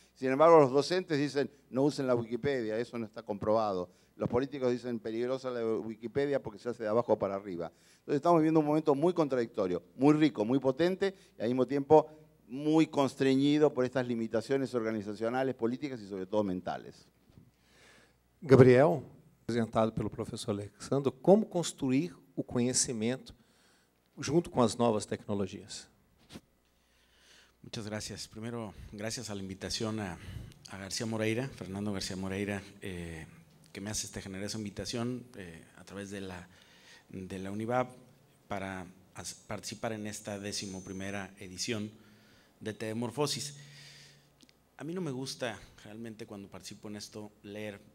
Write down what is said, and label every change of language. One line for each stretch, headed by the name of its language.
Spanish: Sin embargo, los docentes dicen, no usen la Wikipedia, eso no está comprobado. Los políticos dicen, peligrosa la Wikipedia porque se hace de abajo para arriba. Entonces estamos viviendo un momento muy contradictorio, muy rico, muy potente, y al mismo tiempo muy constreñido por estas limitaciones organizacionales, políticas y sobre todo mentales.
Portuguese: Gabriel, apresentado pelo professor Alexandro, como construir o conhecimento junto com as novas tecnologias?
Spanish: Muchas gracias. Primero, gracias a la invitación a García Moreira, Fernando García Moreira, que me hace esta generosa invitación a través de la UNIVAP para participar en esta 11ª edición de Tedemorfosis. A mí no me gusta realmente cuando participo en esto leer